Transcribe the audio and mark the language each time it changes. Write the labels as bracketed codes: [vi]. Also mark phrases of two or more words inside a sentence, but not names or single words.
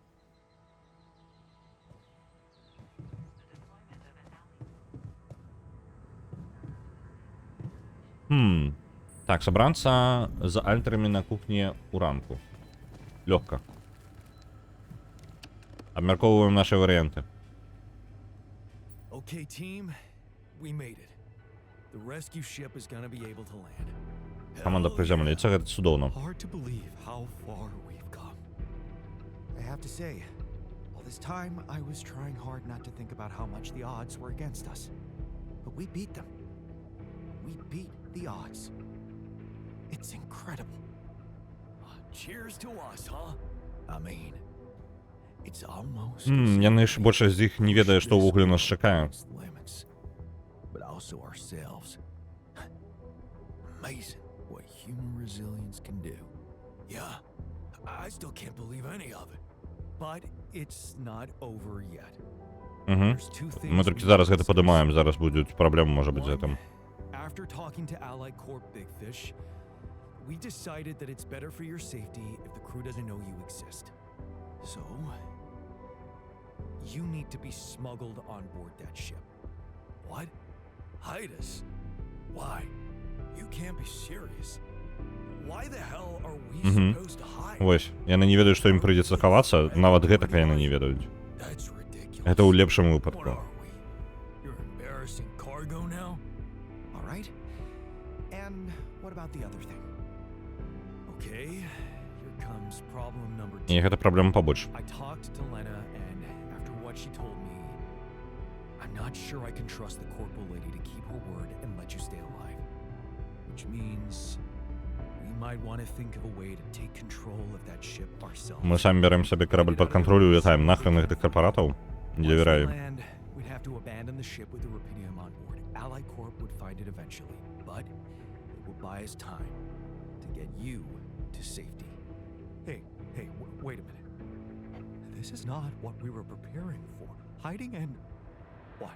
[be] Так, сабрацца з альтарамі на кухні ў ранку. Лёгка. Абмяркоўваем нашы варыянты. [en] Okay, team, we made it. The rescue ship is gonna be able to land. [be] Каманда прызямліцца, гэта цудоўна. [en] Hard to believe how far we've come. I have to say, all this time I was trying hard not to think about how much the odds were against us. But we beat them. We beat the odds. It's incredible. Cheers to us, huh? I mean, it's almost [be] Яны ж большасць з іх не ведае, што ўвогуле нас чакае. [en] limits, but also ourselves. Amazing what human resilience can do. Yeah, I still can't believe any of it. But it's not over yet. There's two things [be] Мы толькі зараз гэта падымаем, зараз будуць праблемы, можа быць, з гэтым. [en] After talking to Allied Corp Big Fish, we decided that it's better for your safety if the crew doesn't know you exist. So, you need to be smuggled on board that ship. What? Hide us? Why? You can't be serious. Why the hell are we supposed to hide? [be] Вось, яны не ведаюць, што ім прыйдзецца хавацца, нават гэтага яны не ведаюць. [en] That's ridiculous. [be] Гэта ў лепшым [en] What [be] выпадку. [en] are we? You're embarrassing cargo now? All right? And what about the other thing? Okay, here comes problem number [be] І [en] 2. [be] гэта праблема побольш. [en] I talked to Lena, and after what she told me, I'm not sure I can trust the corporal lady to keep her word and let you stay alive. Which means we might want to think of a way to take control of that ship ourselves. [be] Мы самі бярэм сабе карабль пад кантроль і улетаем нахрен гэтых карпаратаў. Не давяраю. [en] Once we land, we we'd have to abandon the ship with the Rapidium on board. Ally Corp would find it eventually, but it will buy us time to get you to safety. Hey, wait a minute. This is not what we were preparing for. Hiding and what?